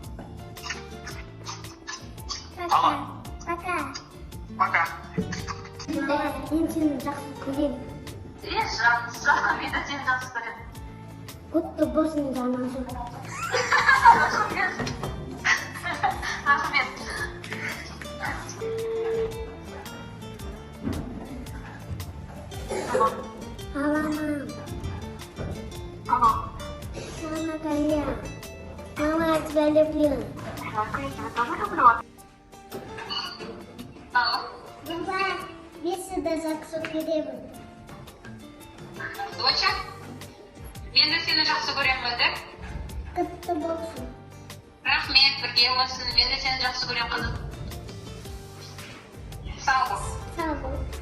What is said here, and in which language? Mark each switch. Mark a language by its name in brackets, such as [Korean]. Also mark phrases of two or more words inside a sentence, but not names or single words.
[Russian] Пока. Пока. Пока. [Kazakh] Мен сені жақсы көремін. Жаным, мен де сені жақсы көремін. Құтты болсын, жаным. Рахмет. [Russian] Алло, мам. Алло. Мама, Галя. Мама, я тебя люблю. Я тебя тоже люблю. Алло. Мама, [Kazakh] мен сені жақсы көремін. Доча, мен де сені жақсы көремін, де? Құтты болсын. Рахмет, бірге болсын. Мен де сені жақсы көремін, қызым. Сау бол. Сау бол.